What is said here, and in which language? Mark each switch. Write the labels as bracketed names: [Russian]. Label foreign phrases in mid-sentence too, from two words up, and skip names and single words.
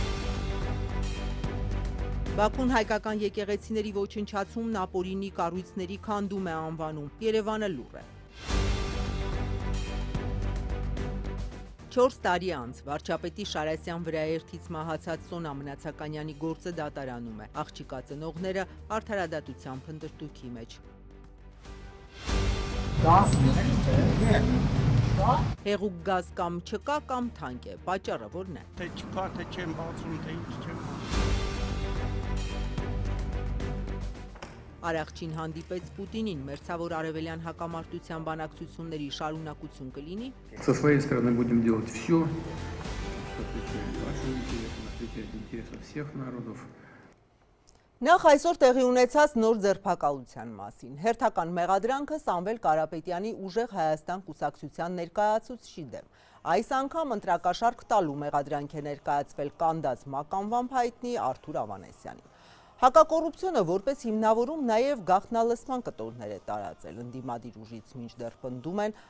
[Armenian] Բաքուն հայկական եկեղեցիների ոչնչացումն ապօրինի կառույցների քանդում է անվանում, Երևանը լուռ է։ 4 տարի անց վարչապետի Շարասյան վրաերթից մահացած Սոնա Մնացականյանի գործը դատարանում է, աղջիկա ծնողները արդարադատության փնտրտուքի մեջ։ Հեղուկ գազ կամ չկա կամ թանկ է, պատճառը որն է։ Թե չկա, թե չեմ բացում, թե ինչ չեմ Արաղչին հանդիպեց Պուտինին, մերձավոր արևելյան հակամարտության բանակցությունների շարունակություն կլինի։ [Russian] Со своей стороны будем делать все, что отвечает вашим интересам, отвечает интересам всех народов. [Armenian] Նախ այսօր տեղի ունեցած նոր ձերբակալության մասին։ Հերթական մեղադրանքը Սամվել Կարապետյանի ուժեղ Հայաստան կուսակցության ներկայացուցիչի դեմ։ Այս անգամ ընտրակաշարք տալու մեղադրանք է ներկայացվել կանդազմականվամբ հայտնի Արթուր Ավանեսյանին։ Հակակոռուպցիոնը որպես հիմնավորում նաև գաղտնալսման կտորներ է տարածել, ընդդիմադիր ուժից մինչդեռ պնդում են